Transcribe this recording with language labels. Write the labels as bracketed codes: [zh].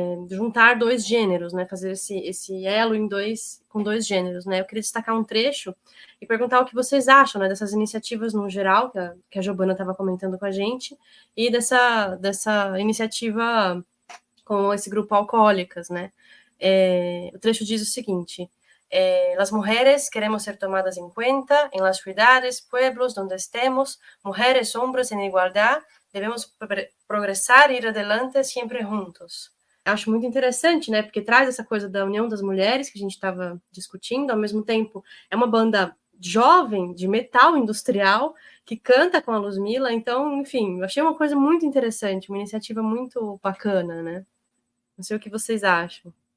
[pt] Juntar dois gêneros, né? Fazer esse elo com dois gêneros, né? Eu queria destacar um trecho e perguntar o que vocês acham, né? Dessas iniciativas no geral que a Giovana estava comentando com a gente e dessa iniciativa com esse grupo Alcoólicas, né? O trecho diz o seguinte: [es] las mujeres queremos ser tomadas en cuenta en las ciudades, pueblos donde estemos, mujeres, hombres en igualdad, [pt] devemos progressar [es] e ir adelante [pt] sempre juntos. Eu acho muito interessante, né? Porque traz essa coisa da união das mulheres que a gente estava discutindo, ao mesmo tempo é uma banda jovem de metal industrial que canta com a Luzmila, então, enfim, eu achei uma coisa muito interessante, uma iniciativa muito bacana, né? Não sei o que vocês acham.